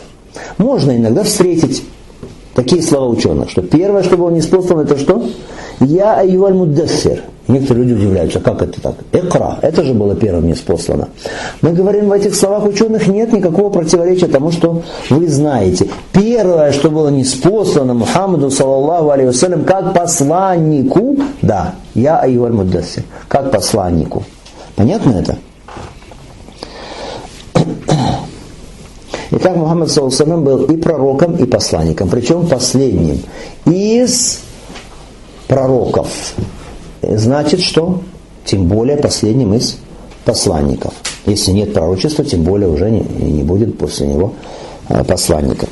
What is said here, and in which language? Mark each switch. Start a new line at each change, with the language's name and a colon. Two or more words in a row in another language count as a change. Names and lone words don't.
Russian: Можно иногда встретить такие слова ученых, что первое, что было ниспослано, это что?
Arabic: «يا أيها المدثر».
Russian: Некоторые люди удивляются, как это так? Икра, это же было первым ниспослано. Мы говорим, в этих словах ученых нет никакого противоречия тому, что вы знаете. Первое, что было ниспослано Мухаммаду,
Arabic: صلى الله عليه وسلم,
Russian: как посланнику, да,
Arabic: يا أيها المدثر,
Russian: как посланнику. Понятно это? Итак, Мухаммад
Arabic: صلى الله عليه وسلم
Russian: был и пророком, и посланником, причем последним из пророков. Значит, что? Тем более последним из посланников. Если нет пророчества, тем более уже не будет после него посланника.